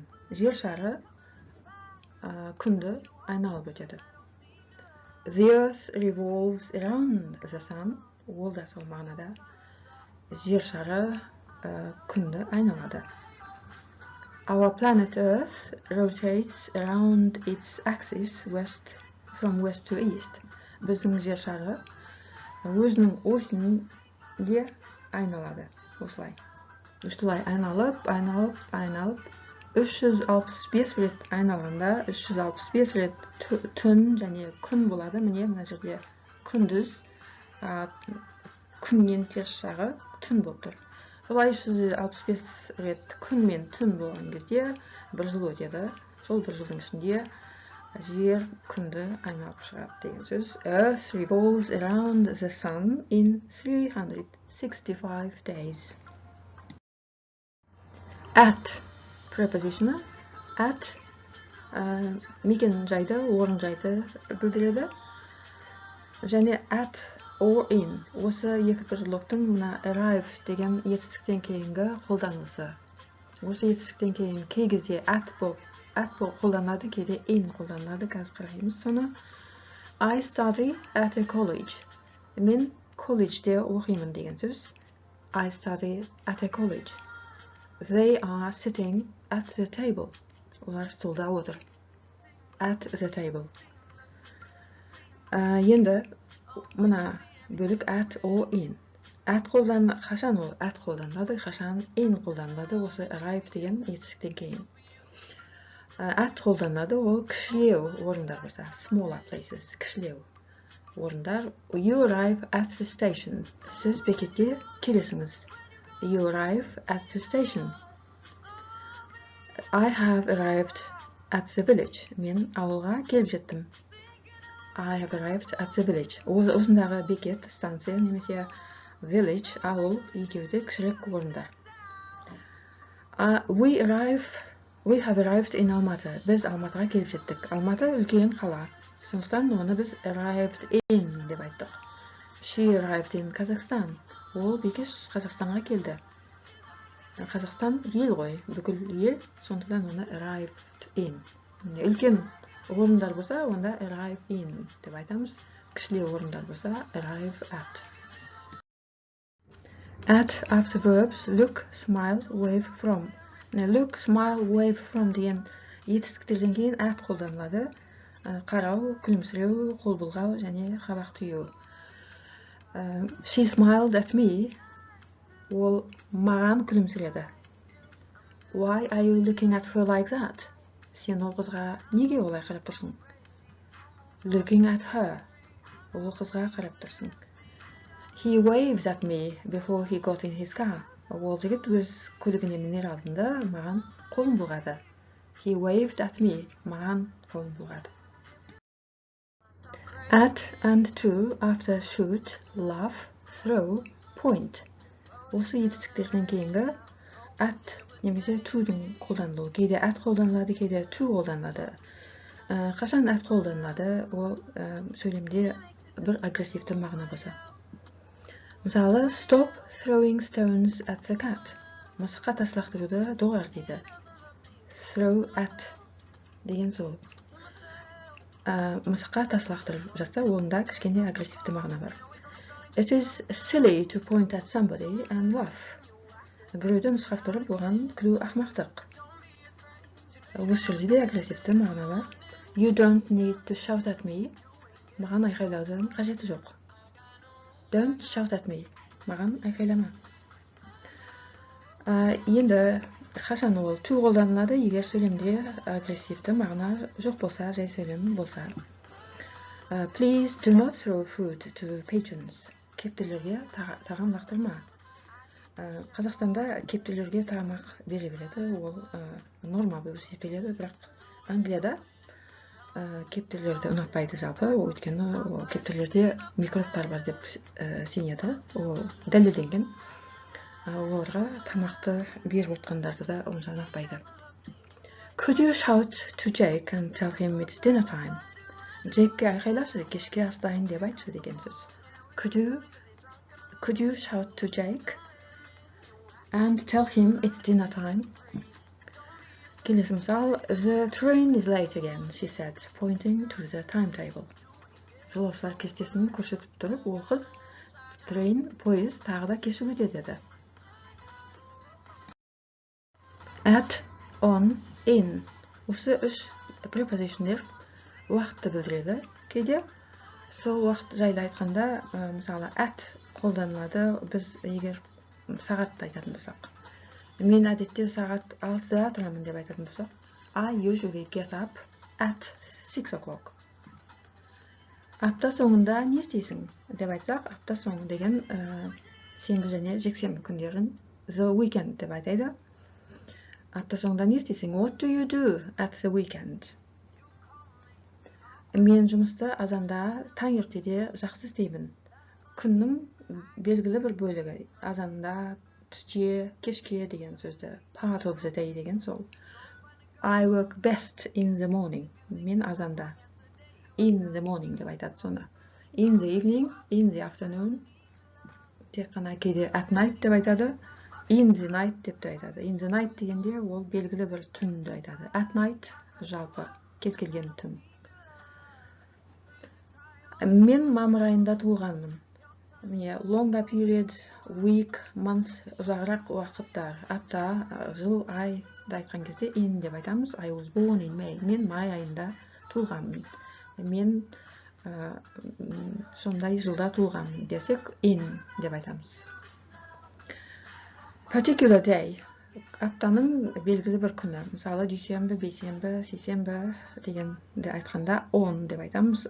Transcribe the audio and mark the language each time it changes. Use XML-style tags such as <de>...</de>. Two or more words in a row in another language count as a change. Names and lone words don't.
<kk>Жер шары күнді айналып өтеді.</kk> <en>The earth revolves around the sun.</en> <kk>Ол да сол мағынада. Жер шары күнді айналады.</kk> <en>Our planet Earth rotates around its axis from west to east.</en> <kk>Біздің жер шары өзінің осінде айналады. Осылай. Осылай айналып 365 рет айналғанда 365 рет түн және күн болады. Міне мына жерде күндіз, күннен теріс жағы түн болып тұр. Солай 365 рет күн мен түн болған кезде бір жыл өтеді. Сол бір жылдың ішінде жер күнді айналып шығады деген сөз.</kk> <en>Earth revolves around the sun in 365 days. At preposition.</en> <kk>At мекен жайды, орын жайды білдіреді.</kk> <en>Және at or in.</en> <kk>Осы екі предлогтың мына arrive деген етістіктен кейінгі қолданылысы. Осы етістіктен кейін кей кезде at болып қолданылады, кейде in қолданылады. Қазір қараймыз соны.</kk> <en>I study at a college.</en> <kk>Мен колледжде оқимын деген сөз.</kk> <en>I study at a college. They are sitting at the table.</en> <kk>Олар столда отыр.</kk> <en>At the table.</en> <kk>Енді мына бөлік at or in. Қашан ол at қолданылады, қашан in қолданылады, осы arrive деген етістіктен кейін. At қолданылады, ол кішілеу орындар болса,</kk> <en>smaller places,</en> <kk>кішілеу орындар.</kk> <en>You arrive at the station.</en> <kk>Сіз бекетте келесіңіз.</kk> <en>You arrive at the station. I have arrived at the village.</en> <kk>Мен ауылға келіп жеттім.</kk> <en>I have arrived at the village.</en> <kk>Осындағы бекет, станция, немесе village, ауыл, екеуі де кішірек орындар.</kk> <en>We have arrived in Almaty.</en> <kk>Біз Алматыға келіп жеттік. Алматы үлкен қала. Сондықтан оны біз</kk> <en>arrived in</en> <kk>деп айттық.</kk> <en>She arrived in Kazakhstan.</en> <kk>Ол бекеш Қазақстанға келді. Қазақстан ел ғой, бүкіл ел, сондықтан оны</kk> <en>arrived in.</en> <kk>Үлкен орындар болса, онда</kk> <en>arrive in</en> <kk>деп айтамыз. Кішілеу орындар болса,</kk> <en>arrive at. At after verbs look, smile, wave from. Look, smile, wave from</en> <kk>деген етістіктерден кейін at қолданылады. Қарау, күлімсіреу, қол бұлғау және қабақ түйу.</kk> <en>She smiled at me.</en> <kk>Ол маған күлімсіреді.</kk> <en>Why are you looking at her like that?</en> <kk>Сен ол қызға неге олай қарап тұрсың?</kk> <en>Looking at her.</en> <kk>Ол қызға қарап тұрсың.</kk> <en>He waved at me before he got in his car.</en> <kk>Ол жігіт өз көлігіне мінер алдында маған қолын бұлғады.</kk> <en>He waved at me.</en> <kk>Маған қолын бұлғады.</kk> <en>At and to after shoot, laugh, throw, point.</en> <kk>Осы етістіктерден кейінгі at немесе to'дің қолданылуы. Кейде at қолданылады, кейде to қолданылады. Қашан at қолданылады, ол сөйлемде бір агрессивті мағына болса. Мысалы,</kk> <en>stop throwing stones at the cat.</en> <kk>Мысыққа тас лақтыруды доғар дейді.</kk> <en>throw at</en> <kk>деген сол. Мысыққа тас лақтырып жатса, онда кішкене агрессивті мағына бар.</kk> <en>It is silly to point at somebody and laugh.</en> <kk>Біреуді нұсқап тұрып, оған күлу ақымақтық. Осы жерде де агрессивті мағына бар.</kk> <en>You don't need to shout at me.</en> <kk>Маған айқайлаудың қажеті жоқ.</kk> <en>Don't shout at me.</en> <kk>Маған айқайлама. Енді қашан ол to қолданылады, егер сөйлемде агрессивті мағына жоқ болса, жай сөйлем болса.</kk> <en>Please do not throw food to patrons.</en> <kk>Кептелерге тағам лақтырма. Қазақстанда кептелерге тамақ бере береді, ол норма болып есептеледі, бірақ Англияда кептелерді ұнатпайды жалпы, өйткені кептелерде микробтар бар деп сенеді, ол дәлелденген. Оларға тамақты беріп отқандарды да онша ұнатпайды.</kk> <en>Could you shout to Jake and tell him it's dinner time?</en> <kk>Джекке айқайлашы, кешке ас дайын деп айтшы деген сөз.</kk> <en>Could you shout to Jake and tell him it's dinner time?</en> <kk>Келесі мысал,</kk> <en>the train is late again, she said, pointing to the timetable.</en> <kk>Жолаушылар кестесін көрсетіп тұрып, ол қыз пойыз тағы да кешігуде деді.</kk> <en>At, on, in.</en> <kk>Осы үш prepositionдер уақытты білдіреді. Кейде сол уақыт жайлы айтқанда, мысалы, at қолданылады, біз егер сағатты айтатын болсақ. Мен әдетте сағат 6-да тұрамын деп айтатын болсақ.</kk> <en>I usually get up at 6 o'clock.</en> <kk>Апта соңында не істейсің деп айтсақ, апта соңы деген сенбі және жексенбі күндерін</kk> <en>the weekend</en> <kk>деп айтады. Апта соңында не істейсің?</kk> <en>What do you do at the weekend?</en> <kk>Мен жұмысты азанда таңертеде жақсы істеймін. Күннің белгілі бір бөлігі. Азанда, түсте, кешке деген сөзді.</kk> <en>Part of the day</en> <kk>деген сол.</kk> <en>I work best in the morning.</en> <kk>Мен азанда.</kk> <en>In the morning</en> <kk>деп айтады соны.</kk> <en>In the evening, in the afternoon.</en> <kk>Тек қана кейде</kk> <en>at night</en> <kk>деп айтады.</kk> <en>In the night</en> <kk>деп те айтады.</kk> <en>In the night</en> <kk>дегенде ол белгілі бір түнді айтады.</kk> <en>At night</en> <kk>жалпы кез келген түн. Мен мамыр айында туылғанмын.</kk> <en>Longer period, week, month,</en> <kk>ұзағырақ уақыттар, апта, жыл, айды айтқан кезде in деп айтамыз.</kk> <en>I was born in May.</en> <kk>Мен май айында туылғанмын. Мен сондай жылда туылғанмын десек in деп айтамыз.</kk> <en>Particular day.</en> <kk>Аптаның белгілі бір күні. Мысалы, дүйсенбі, бейсенбі, сейсенбі дегенде айтқанда on деп айтамыз.</kk>